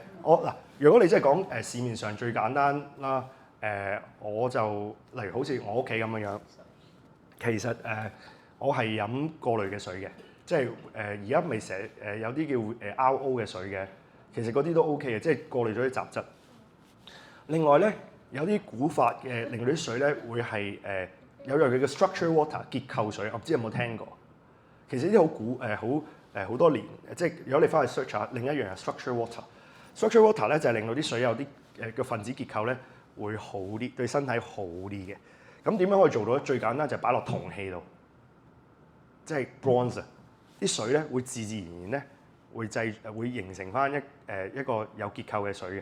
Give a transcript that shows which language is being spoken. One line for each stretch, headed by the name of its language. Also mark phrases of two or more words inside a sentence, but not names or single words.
Cantonese: 如果你真係講市面上最簡單啦，我就例如好似我屋企咁樣，其實我係飲過濾嘅水嘅，即係而家咪成日有啲叫RO 嘅水嘅，其實嗰啲都 OK 嘅，即係過濾咗啲雜質。另外咧，有啲古法嘅令到啲水咧會係有樣嘢叫
English: structure water
Cantonese: 結構水，我唔知有冇聽過。其實呢啲好古好多年，即係如果你翻去 search 下，另一樣係
English: structure water。 structure water
Cantonese: 咧就係令到啲水有啲嘅分子結構咧會好啲，對身體好啲嘅。咁點樣可以做到咧？最簡單就係擺落銅器度，即係 bronze 啲水咧會自然咧會形成翻一個有結構嘅水嘅。